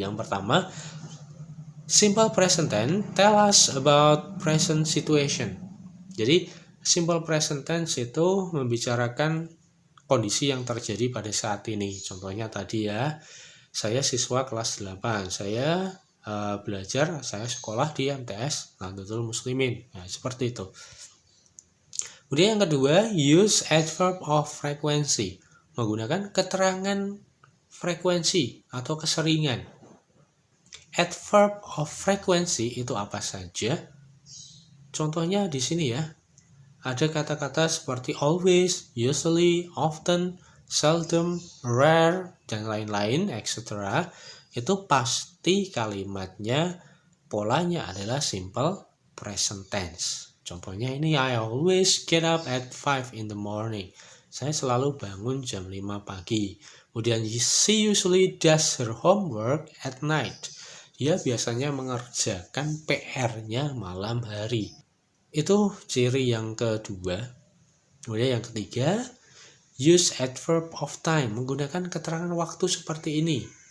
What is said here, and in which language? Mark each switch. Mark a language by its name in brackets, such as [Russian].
[Indonesian] Yang pertama, [English] simple present tense tell us about present situation. [Indonesian] Jadi simple present tense itu membicarakan kondisi yang terjadi pada saat ini. Contohnya tadi ya, saya siswa kelas 8, saya belajar, saya sekolah di MTS Nahdlatul Muslimin. Nah, seperti itu. Kemudian yang kedua, [English] use adverb of frequency, [Indonesian] menggunakan keterangan frekuensi atau keseringan. Adverb of frequency itu apa saja? Contohnya di sini ya, ada kata-kata seperti always, usually, often, seldom, rare, dan lain-lain, etc. Itu pasti kalimatnya, polanya adalah simple present tense. [English] Contohnya ini, I always get up at 5 in the morning. [Indonesian] Saya selalu bangun jam 5 pagi. Kemudian [English] she usually does her homework at night. [Indonesian] Dia biasanya mengerjakan PR-nya malam hari. Itu ciri yang kedua. Kemudian yang ketiga, [English] use adverb of time, [Indonesian] menggunakan keterangan waktu seperti ini.